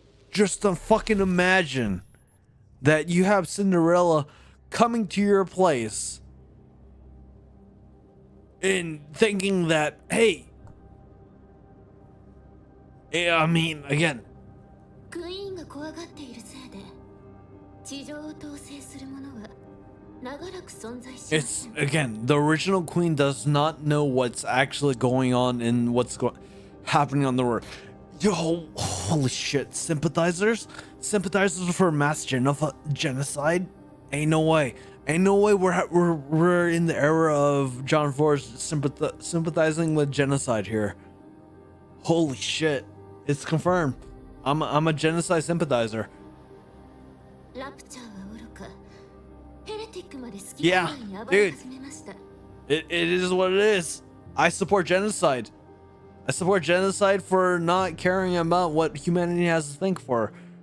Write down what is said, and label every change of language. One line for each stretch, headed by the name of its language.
English: Just to fucking imagine that you have Cinderella coming to your place and thinking that, hey, I mean, again,
Japanese: クイーンが怖がっているせいで地上を統制する者は長らく存在しま
English: it's
Japanese: せん。
English: again, the original queen does not know what's actually going on and what's happening on the world. Yo, holy shit, sympathizers for mass genocide? Ain't no way. Ain't no way we're in the era of John Forrest sympathizing with genocide here. Holy shit, it's confirmed. I'm a genocide sympathizer.
Japanese: ラプチャーは愚か、ヘレティックまで好き
English: Yeah,
Japanese: なように暴れ始めました。
English: It is what it is. I support genocide. I support genocide for not caring about what humanity has to think for.